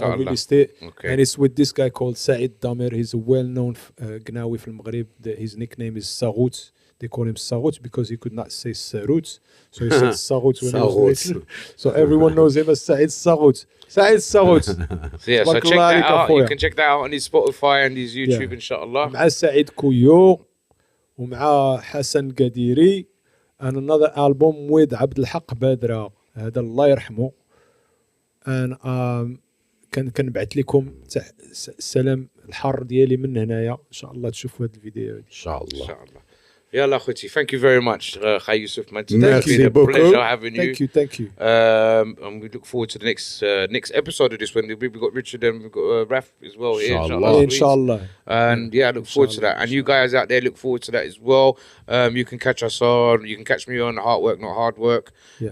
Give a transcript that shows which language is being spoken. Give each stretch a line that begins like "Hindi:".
English: I released it, and it's with this guy called Saïd Damer. He's a well-known Gnawi from Maghrebi. His nickname is Sarout. They call him Sarout because he could not say Sarout, so he said Sarout when he was little. So everyone knows him as Saïd Sarout. Saïd Sarout. So yeah, so check that out. You can check that out on his Spotify and his YouTube, inshallah.
Arabic: مع سعيد كويو ومع حسن قديري
English: and another album with
Arabic: عبد الحق بدرة هذا الله يرحمه. and كنبعث لكم سلام الحر ديالي من هنايا ان شاء الله تشوفوا هذا الفيديو ان شاء الله.
English: Yalla Khuti, thank you very much, Moulay Youssef, man. Thank you. It's been a pleasure having you. Thank you. And we look forward to the next episode of this one. We've got Richard and we've got Raf as well here, inshallah. And yeah, I look forward to that. And you guys out there look forward to that as well. You can catch us on, you can catch me on Hard Work Not Hard Work. Yeah.